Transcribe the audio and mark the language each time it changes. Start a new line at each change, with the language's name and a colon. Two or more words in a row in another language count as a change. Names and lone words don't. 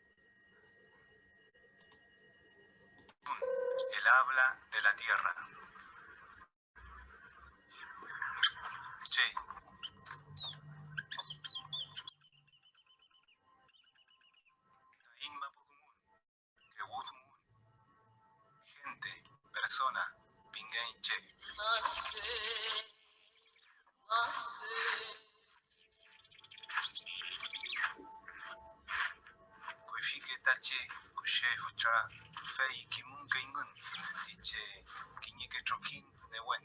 Spanish: El habla de la tierra.
Mapuche: Che.
Spanish: Gente, persona,
Mapuche: pingay che. Kuifike tache, kushe fucha, fei kimun kaingun, tiche, kiñike trokin newen.